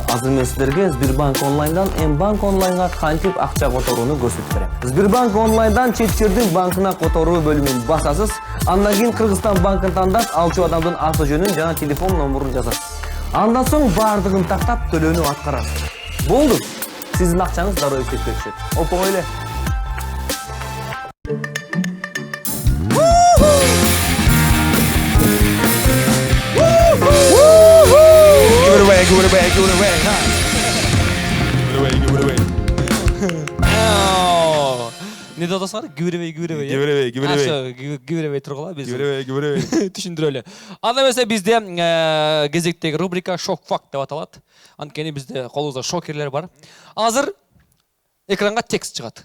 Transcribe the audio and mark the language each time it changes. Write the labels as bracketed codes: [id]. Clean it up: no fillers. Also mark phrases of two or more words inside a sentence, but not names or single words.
[ky] Азыр мен сиздерге Сбербанк онлайндан Мбанк онлайнга кантип акча которууну көрсөтүп берем. Сбербанк онлайндан чет жердин банкына которуу бөлүмүн басасыз. Андан кийин Кыргызстан банкын тандап, алчу адамдын аты жөнүн жана телефон номурун жазасыз. Андан соң бардыгын тактап төлөөнү аткарасыз. Болду. Сиздин акчаңыз дароо эсепке түшөт. Оңой эле. [en] Give it away. [ky] Не деп атасыңар? Гүбүребей. Гүбүребей тургула биз. Гүбүребей. Түшүндүрөлү. Анда эмесе бизде кезектеги рубрика Шок факт деп аталат. Анткени бизде колубузда шокерлер бар. Азыр экранга текст чыгат.